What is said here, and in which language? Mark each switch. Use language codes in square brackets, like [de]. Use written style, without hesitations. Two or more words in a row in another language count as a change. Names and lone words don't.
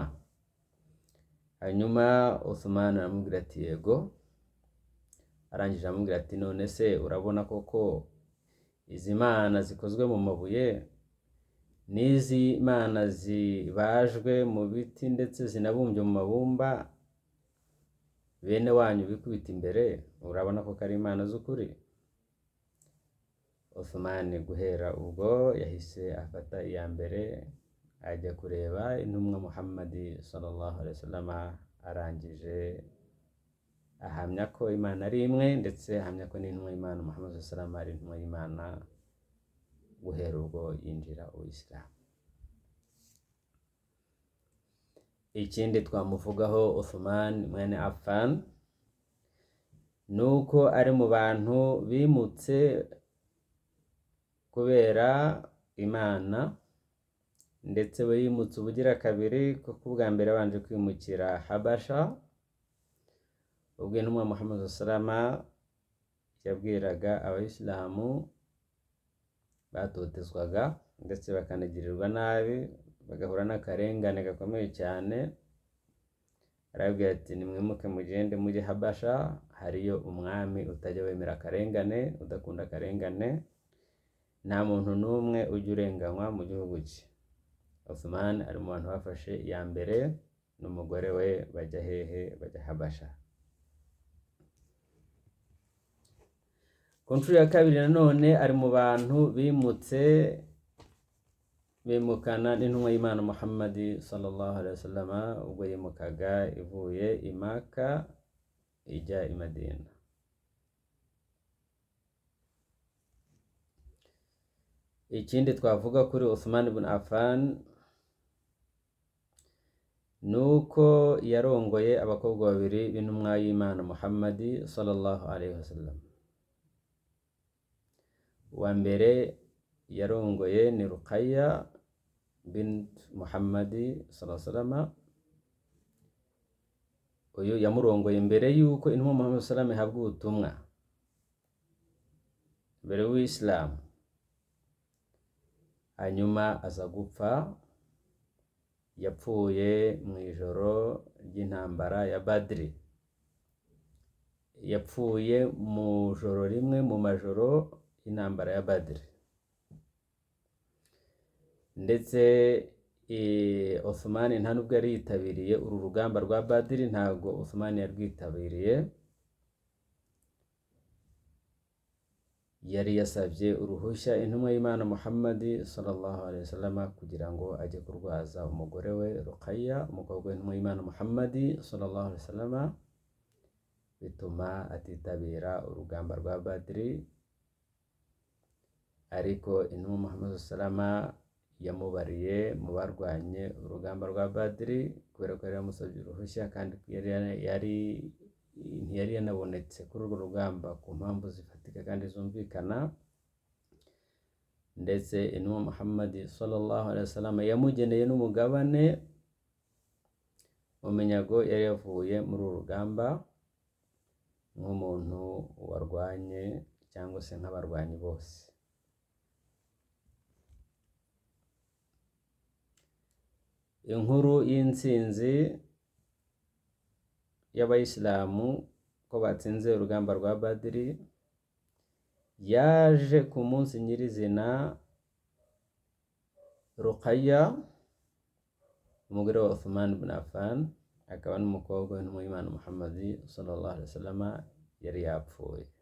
[rw] Hanyuma Uthman aramubwira ati yego, arangije aramubwira ati none se urabona koko izi mana zikozwe mu mabuye n'izi mana zibajwe mu biti ndetse zinabumbye mu mabumba bene wanyu bikubita imbere, urabona ko ari imana z'ukuri? Uthman guhera ubwo yahise afata iya mbere ajya kureba intumwa Muhammad [ar] صلى الله عليه وسلم, [rw] arangije ahamya ko imana ari imwe, ndetse ahamya ko n'intumwa y'Imana Muhammad [ar] صلى الله عليه وسلم [rw] ari intumwa y'Imana. Guhera ubwo yinjira Uwisilamu. Ikindi twamuvugaho Uthman mwene Affan nuko ari mu bantu bimutse kubera Imana, ndetse we yimutse ubugira kabiri, kuko ubwa mbere abanje kwimukira Habasha ubwo intumwa Muhammad [ar] صلى الله عليه وسلم [rw] yabwiraga abayisilamu batotezwaga ndetse bakanagirirwa nabi, bagahura n'akarengane gakomeye cyane. Arabwira ati nimwimuke mugende mujye Habasha, hariyo umwami utajya wemera akarengane, udakunda akarengane, nta muntu n'umwe ujya urenganywa mu gihugu cye. Uthman ari mu bantu bafashe iya mbere n'umugore we bajya hehe? Bajya Habasha. Ku nshuro ya kabiri nanone ari mu bantu bimutse bimukana n'intumwa y'Imana Muhammad [ar] صلى الله عليه وسلم [rw] ubwo yimukaga ivuye i Maka ijya i Madina. Ikindi twavuga kuri Uthman ibn Affan nuko yarongoye abakobwa babiri b'intumwa y'Imana Muhammad [ar] صلى الله عليه وسلم. [rw] Uwa mbere yarongoye ni Ruqayya bint Muhammad [ar] صلى الله عليه وسلم. [rw] Uyu yamurongoye mbere yuko intumwa Muhammad [ar] صلى الله عليه وسلم [rw] ihabwa ubutumwa, mbere w'Islam. Hanyuma aza gupfa, yapfuye mu ijoro ry'intambara ya Badri, yapfuye mu joro rimwe mu majoro y'intambara ya Badri. Ndetse Uthman nta nubwo yari yitabiriye uru rugamba rwa Badri, ntabwo Uthman yarwitabiriye, yari yasabye uruhushya intumwa y'Imana Muhammad [ar] صلى الله عليه وسلم [rw] kugira ngo ajye kurwaza umugore we Ruqayya, umukobwa w'intumwa y'Imana Muhammad [ar] صلى الله عليه وسلم, [rw] bituma atitabira urugamba rwa Badri. Ariko intumwa Muhammad [ar] صلى الله عليه وسلم [rw] yamubariye mu barwanye urugamba rwa Badri, kubera ko yari yamusabye uruhushya kandi ntiyari yanabonetse kuri urwo rugamba ku mpamvu zifatika kandi zumvikana. Ndetse intumwa Muhammad [ar] صلى الله عليه وسلم [rw] yamugeneye n'umugabane mu minyago yari yavuye muri uru rugamba nk'umuntu warwanye cyangwa se nk'abarwanyi bose. Inkuru y'intsinzi y'abayisilamu ko batsinze urugamba rwa Badri yaje ku munsi nyirizina Ruqayya, umugore wa Uthman ibn Affan, akaba n'umukobwa w'intumwa y'Imana Muhammad [ar] صلى الله عليه وسلم, [rw] yari yapfuye.